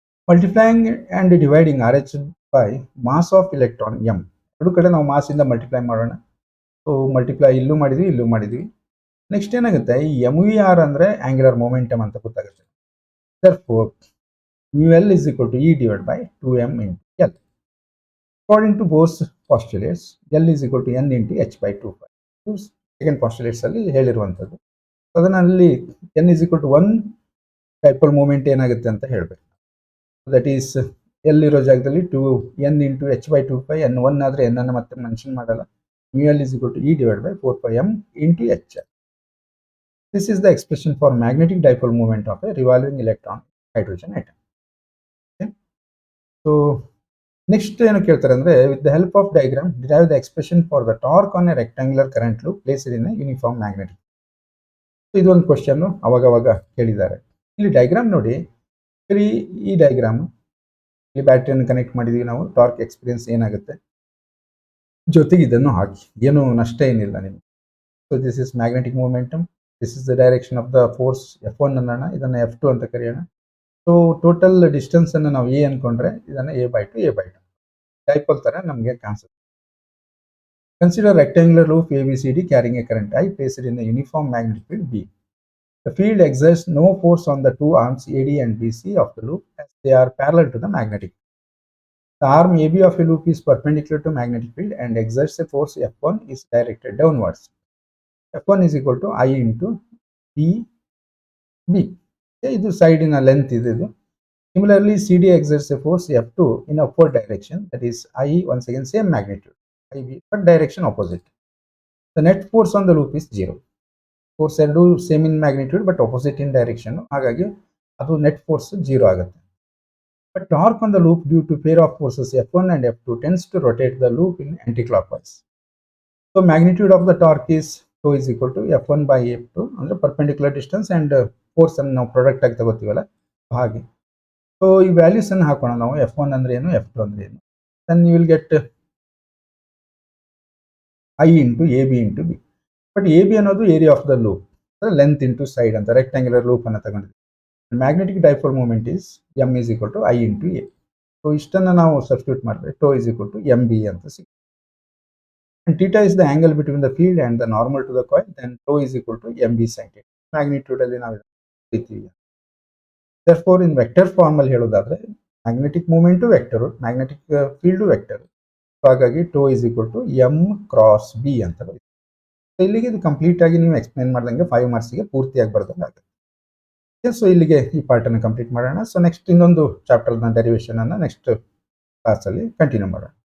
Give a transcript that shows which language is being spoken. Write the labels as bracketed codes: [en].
[en] Multiplying and dividing R H by mass of electron M. [kn] ಎರಡು ಕಡೆ ನಾವು mass ಇಂದ ಮಲ್ಟಿಪ್ಲೈ ಮಾಡೋಣ. ಸೊ ಮಲ್ಟಿಪ್ಲೈ ಇಲ್ಲೂ ಮಾಡಿದ್ವಿ, ಇಲ್ಲೂ ಮಾಡಿದ್ವಿ. ನೆಕ್ಸ್ಟ್ ಏನಾಗುತ್ತೆ, ಈ ಎಮ್ ವಿ ಆರ್ ಅಂದ್ರೆ ಆಂಗ್ಯುಲರ್ ಮೊಮೆಂಟಮ್ ಅಂತ ಗೊತ್ತಾಗುತ್ತೆ. [en] Therefore mu L is equal to E divided by 2m into L. According to both postulates, L is equal to N into H by 2π. [kn] Second postulates ಅಲ್ಲಿ ಹೇಳಿರುವಂಥದ್ದು. ಅದನ್ನಲ್ಲಿ [en] N is equal to 1 [kn] dipole movement ಏನಾಗುತ್ತೆ ಅಂತ ಹೇಳಬೇಕು. [en] That is L ಇರೋ ಜಾಗದಲ್ಲಿ 2n into H by 2π. [kn] N 1 ಆದರೆ N ಅನ್ನು ಮತ್ತೆ mention ಮಾಡಲ್ಲ. [en] mu L is equal to E divided by 4πm into H. This is the expression for magnetic dipole moment of a revolving electron hydrogen atom. [kn] So next ಏನು ಕೇಳ್ತಾರೆ ಅಂದ್ರೆ, [en] With the help of diagram derive the expression for the torque on a rectangular current loop placed in a uniform magnetic. [kn] ಇದೊಂದು question ಅವಾಗ ಕೇಳಿದ್ದಾರೆ. ಇಲ್ಲಿ diagram ನೋಡಿ, ಈ diagram ಇಲ್ಲಿ ಬ್ಯಾಟ್ರಿಯನ್ನು ಕನೆಕ್ಟ್ ಮಾಡಿದೀವಿ ನಾವು, ಟಾರ್ಕ್ ಎಕ್ಸ್ಪೀರಿಯನ್ಸ್ ಏನಾಗುತ್ತೆ, ಜೊತೆಗೆ ಇದನ್ನು ಹಾಕಿ, ಏನು ನಷ್ಟ ಏನಿಲ್ಲ ನಿಮ್ಗೆ. [en] so this is magnetic momentum, this is the direction of the force F1 ಅನ್ನೋಣ, [kn] ಇದನ್ನು F2 ಅಂತ ಕರೆಯೋಣ. ಸೊ ಟೋಟಲ್ ಡಿಸ್ಟೆನ್ಸ್ ಅನ್ನು ನಾವು ಎ ಅನ್ಕೊಂಡ್ರೆ ಇದನ್ನು a/2 ಡೈಪೋಲ್ ತರ ನಮಗೆ ಕಾಣಿಸುತ್ತೆ. [en] Consider rectangular loop ABCD carrying a current I placed in a uniform magnetic field B. The field exerts no force on the two arms AD and BC of the loop as they are parallel to the magnetic. The arm AB of a loop is perpendicular to magnetic field and exerts a force F1 is directed downwards. F1 is equal to I into EB. [kn] ಇದು ಸೈಡಿನ length ಇದು. [en] Similarly, CD exerts a force F2 in upward direction, that is I, once again same magnitude, IB, but direction opposite. The net force on the loop is 0. [kn] Force ಎರಡು [en] same in magnitude but opposite in direction, [kn] ಹಾಗಾಗಿ ಅದು net force 0 ಆಗುತ್ತೆ. [en] But torque on the loop due to pair of forces F1 and F2 tends to rotate the loop in anticlockwise. So magnitude of the torque is tau is equal to F1 by F2 [kn] ಅಂದ್ರೆ perpendicular distance and force ಅನ್ನು ನಾವು product ಆಗಿ ತಗೋತೀವಲ್ಲ ಹಾಗೆ. So ಈ values ಅನ್ನು ಹಾಕೋಣ ನಾವು. F1 ಅಂದ್ರೆ ಏನು, F2 ಅಂದ್ರೆ ಏನು. [en] then you will get I into AB into B. [kn] But AB ಅನ್ನೋದು area of the loop, length into side ಅಂತ ರೆಕ್ಟಾಂಗ್ಯುಲರ್ ಲೂಪ್ ಅನ್ನು ತಗೊಂಡಿದ್ವಿ. [en] Magnetic dipole moment is M is equal to I into A. [kn] So ಇಷ್ಟನ್ನು ನಾವು substitute ಮಾಡಿದ್ರೆ [en] tau is equal to MB [kn] ಅಂತ ಸಿಗುತ್ತೆ. [en] And theta is the angle between the field and the normal to the coil, then tau is equal to MB sin theta. [kn] Magnitude ಅಲ್ಲಿ ನಾವು ಇರ್ತೀವಿ. therefore in vector form ಅಲ್ಲಿ ಹೇಳೋದಾದ್ರೆ magnetic moment vector, magnetic field vector. [en] ಹಾಗಾಗಿ tau is equal to M cross B ಅಂತ ಬರೀತೀವಿ. [kn] ಇಲ್ಲಿಗೆ ಇದು complete ಆಗಿ ನೀವು ಎಕ್ಸ್ಪ್ಲೇನ್ ಮಾಡ್ದಂಗೆ 5 ಮಾರ್ಕ್ಸ್ಗೆ ಪೂರ್ತಿಯಾಗಿ ಬರ್ದಂಗೆ ಆಗುತ್ತೆ. ಸೊ ಇಲ್ಲಿಗೆ ಈ ಪಾರ್ಟ್ ಅನ್ನು ಕಂಪ್ಲೀಟ್ ಮಾಡೋಣ. ಸೊ ನೆಕ್ಸ್ಟ್ ಇನ್ನೊಂದು ಚಾಪ್ಟರ್ನ ಡೆರಿವೇಷನ್ ಅನ್ನು ನೆಕ್ಸ್ಟ್ ಕ್ಲಾಸಲ್ಲಿ ಕಂಟಿನ್ಯೂ ಮಾಡೋಣ.